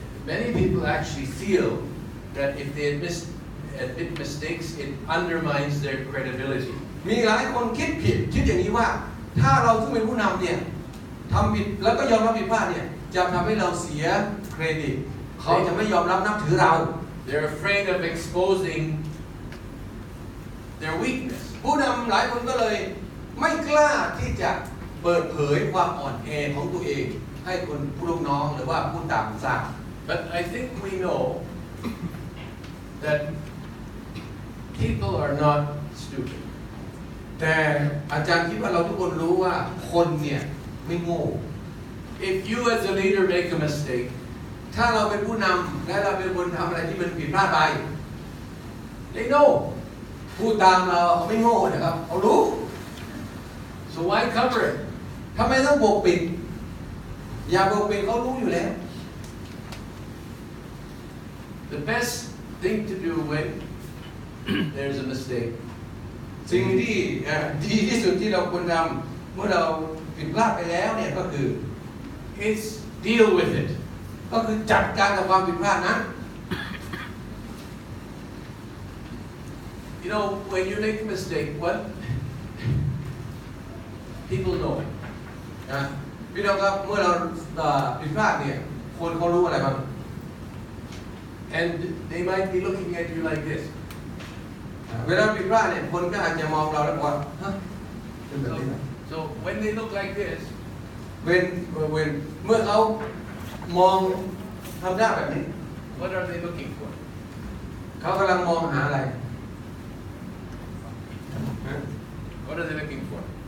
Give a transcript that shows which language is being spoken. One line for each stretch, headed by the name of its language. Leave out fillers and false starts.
English: Many people actually feel that if they admit mistakes, it undermines their credibility.
Thai: มีหลายคนคิดผิดคิดอย่างนี้ว่าถ้าเราซึ่งเป็นผู้นำเนี่ยทำผิดแล้วก็ยอมรับผิดพลาดเนี่ยจะทำให้เราเสียเครดิตเขาจะไม่ยอมรับนับถือเรา
English: They're afraid of exposing their weakness.
Thai: ผู้นำหลายคนก็เลยไม่กล้าที่จะเปิดเผยความอ่อนแอของตัวเองให้คนผู้ลูกน้องหรือว่าผู้ตามทราบ
English: But I think we know that people are not stupid.
Thai: แต่อาจารย์คิดว่าเราทุกคนรู้ว่าคนเนี่ยไม่โง่
English: If you as a leader make a mistake,
Thai: ถ้าเราเป็นผู้นำและเราเป็นคนทำอะไรที่มันผิดพลาดไป
English: they know.
Thai: ผู้ตามเราเขาไม่โง่นะครับเขารู้
English: So why cover it?
Thai: ทำไมต้องปกปิดอย่าปกปิดเขารู้อยู่แล้ว
English: The best thing to do when there's a mistake
Thai: สิ่งที่ดีที่สุดที่เราควรทำเมื่อเราผิดพลาดไปแล้วเนี่ยก็คือ
English: is deal with it.
Thai: ก็คือจัดการกับความผิดพลาดนั้น
English: You know, when you make a mistake, what people know it.
Thai: พี่น้องครับเมื่อเราผิดพลาดเนี่ยคนเขารู้อะไรบ้าง
English: and they might be looking at you like this.
Thai: เวลาผิดพลาดเนี่ยคนก็อาจจะมองเราแล้วบอกว่าฮะเป็นแบบนี้นะ
English: So when they look like this,
Thai: เมื่อเขามองทำหน้าแบบนี้
English: what are they looking for?
Thai: เขากำลังมองหาอะไร
English: What are they looking for?